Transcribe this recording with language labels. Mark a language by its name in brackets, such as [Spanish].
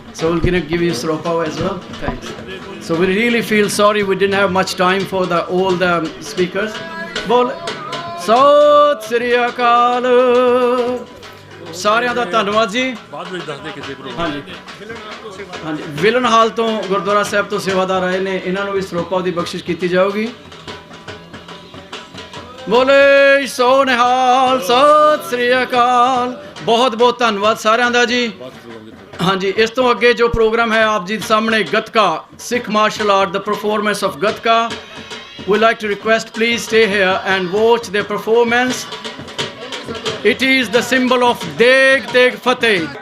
[English] So we're gonna give you Sropa as well. Thanks. So we really feel sorry we didn't have much time for all the speakers. [Punjabi] Bole so Sri Akal. ਸਾਰਿਆਂ ਦਾ ਧੰਨਵਾਦ ਜੀ ਬਾਅਦ ਵਿੱਚ ਦੱਸਦੇ ਕਿਸੇ programme ਹਾਂਜੀ villain ਹਾਲ ਤੋਂ ਗੁਰਦੁਆਰਾ ਸਾਹਿਬ ਤੋਂ ਸੇਵਾਦਾਰ ਆਏ ਨੇ ਇਹਨਾਂ ਨੂੰ ਵੀ ਸਰੋਪਾ ਦੀ ਬਖਸ਼ਿਸ਼ ਕੀਤੀ ਜਾਊਗੀ ਬੋਲੇ ਸੋ ਨਿਹਾਲ ਸਤਿ ਸ੍ਰੀ ਅਕਾਲ ਬਹੁਤ ਬਹੁਤ ਧੰਨਵਾਦ ਸਾਰਿਆਂ ਦਾ ਜੀ ਹਾਂਜੀ ਇਸ ਤੋਂ ਅੱਗੇ ਜੋ ਪ੍ਰੋਗਰਾਮ ਹੈ ਆਪ ਜੀ ਦੇ ਸਾਹਮਣੇ ਗੱਤਕਾ ਸਿੱਖ martial art ਦਾ performance of gatka [English] we like to request please stay here and watch their performance. It is the symbol of Deg Deg Fateh.